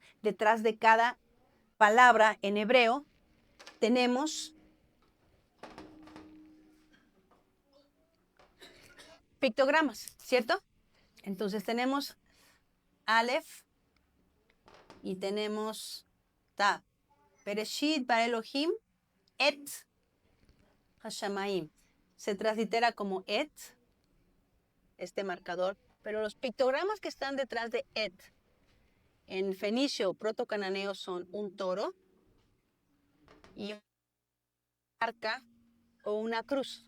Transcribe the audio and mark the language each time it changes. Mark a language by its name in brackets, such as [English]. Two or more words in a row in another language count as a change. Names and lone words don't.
[Spanish] Detrás de cada palabra en hebreo tenemos pictogramas, ¿cierto? Entonces tenemos Aleph y tenemos Tav. [Hebrew] בראשית ברא אלהים את השמים. [Spanish] Se translitera como et, este marcador, pero los pictogramas que están detrás de et en fenicio o proto-cananeo son un toro y una arca o una cruz.